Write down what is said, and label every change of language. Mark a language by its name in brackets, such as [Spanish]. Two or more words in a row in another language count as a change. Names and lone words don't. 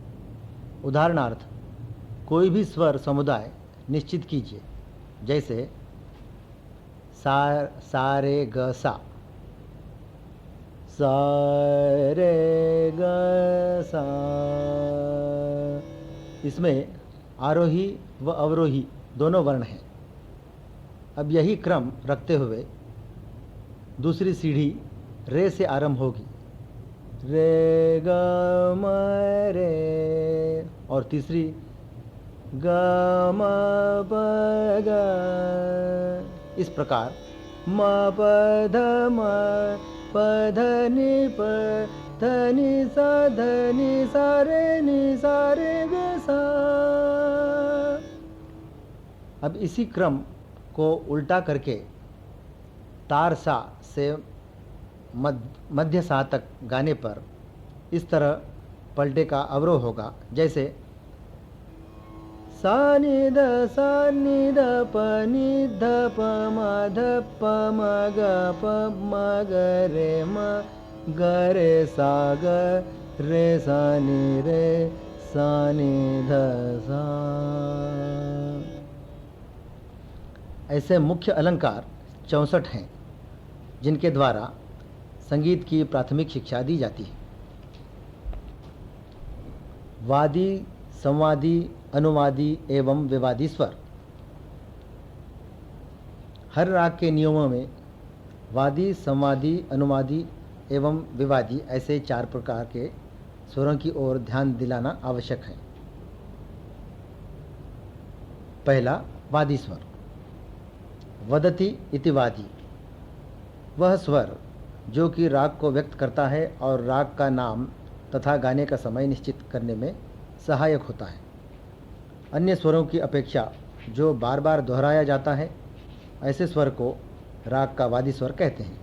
[Hindi] उदाहरणार्थ कोई भी स्वर समुदाय निश्चित कीजिए, जैसे सा रे ग सा, सा रे ग सा। इसमें आरोही व अवरोही दोनों वर्ण हैं। अब यही क्रम रखते हुए दूसरी सीढ़ी रे से आरंभ होगी, रे ग म रे, और तीसरी ग म प ग। इस प्रकार म प ध म प ध नि प ध नि सा ध नि सा रे ग सा। अब इसी क्रम को उल्टा करके तार सा से मध्य सा तक गाने पर इस तरह पलटे का अवरोह होगा, जैसे सा नि ध सा नि ध प नि ध प म ध प म ग प म ग रे सा ग रे सा नि रे सा नि ध सा। ऐसे मुख्य अलंकार 64 हैं जिनके द्वारा संगीत की प्राथमिक शिक्षा दी जाती है। वादी, संवादी, अनुवादी एवं विवादी स्वर। हर राग के नियमों में वादी, संवादी, अनुवादी एवं विवादी ऐसे 4 प्रकार के स्वरों की ओर ध्यान दिलाना आवश्यक है। पहला, वादी स्वर। [Sanskrit] वदति इति वादी, [Hindi] वह स्वर जो कि राग को व्यक्त करता है और राग का नाम तथा गाने का समय निश्चित करने में सहायक होता है। अन्य स्वरों की अपेक्षा जो बार बार दोहराया जाता है, ऐसे स्वर को राग का वादी स्वर कहते हैं।